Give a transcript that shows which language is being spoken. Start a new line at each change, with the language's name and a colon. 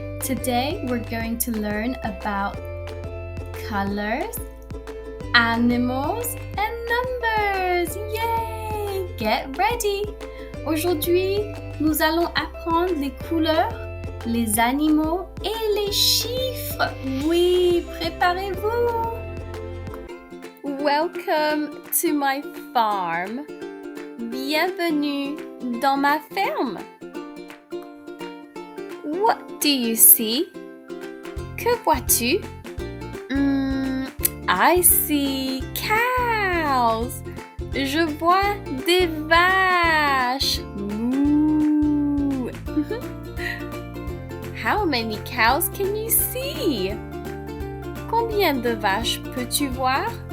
English: Today we're going to learn about colors, animals, and numbers. Yay! Get ready.
French: Aujourd'hui, nous allons apprendre les couleurs, les animaux et les chiffres. Oui, préparez-vous.
English: Welcome to my farm.
French: Bienvenue dans ma ferme.
English: What do you see?
French: Que vois-tu?
English: I see cows.
French: Je vois des vaches. Moo.
English: How many cows can you see?
French: Combien de vaches peux-tu voir?